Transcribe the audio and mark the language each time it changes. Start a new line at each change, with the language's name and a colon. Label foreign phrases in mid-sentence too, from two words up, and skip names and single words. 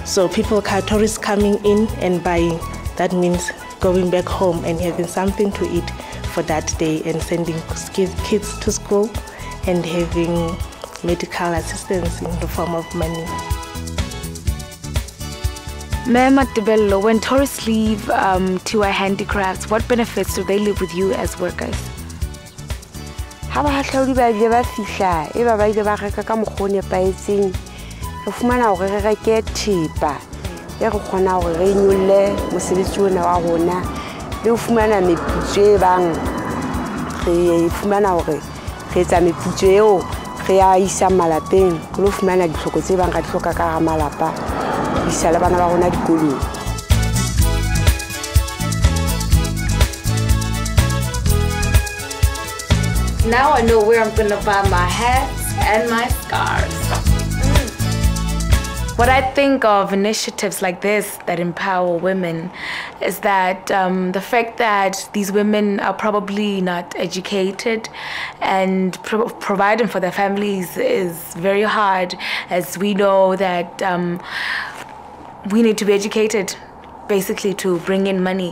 English: So tourists coming in and buying, that means going back home and having something to eat for that day and sending kids to school and having medical assistance in the form of money. Madiba, when tourists leave Tiwai Handicrafts, what benefits do they leave with you as workers?
Southern Sotho: Ha ba hahlaudi ba ile ba fihla e ba ile ba reka ka mokgwa o nepahetseng re fumana hore re reke thepa e re kgona hore re nyolle mosebetsi ona wa rona le ho fumana meputso e bang re fumana hore re etsa meputso eo re ya isa malapeng re lo fumana ditlhoko tse bang ka ditlhoka ka malapa isa le bana ba rona dikolong.
English: Now I know where I'm gonna buy my hats and my scarves. What I think of initiatives like this that empower women is that the fact that these women are probably not educated and providing for their families is very hard, as we know that we need to be educated basically to bring in money.